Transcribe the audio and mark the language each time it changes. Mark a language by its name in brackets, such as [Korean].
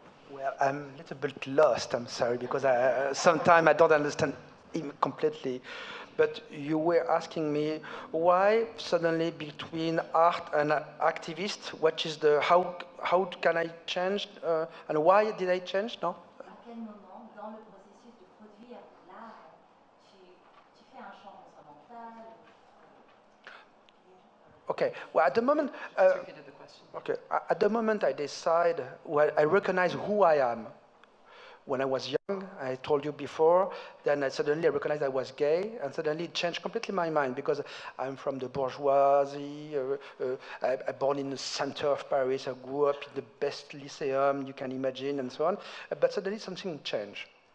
[English] Well, I'm a little bit lost, I'm sorry, because sometimes I don't understand him completely. But you were asking me why suddenly between art and activist, what is how can I change, and why did I change, no? [French] À quel moment, dans le processus de produire l'art, tu fais un champ fondamental? [English] Okay, well, at the moment, okay, at the moment I decide, well, I recognize who I am. When I was young, I told you before, then I suddenly recognized I was gay, and suddenly it changed completely my mind, because I'm from the bourgeoisie, I'm born in the center of Paris, I grew up in the best lyceum you can imagine, and so on, but suddenly something changed.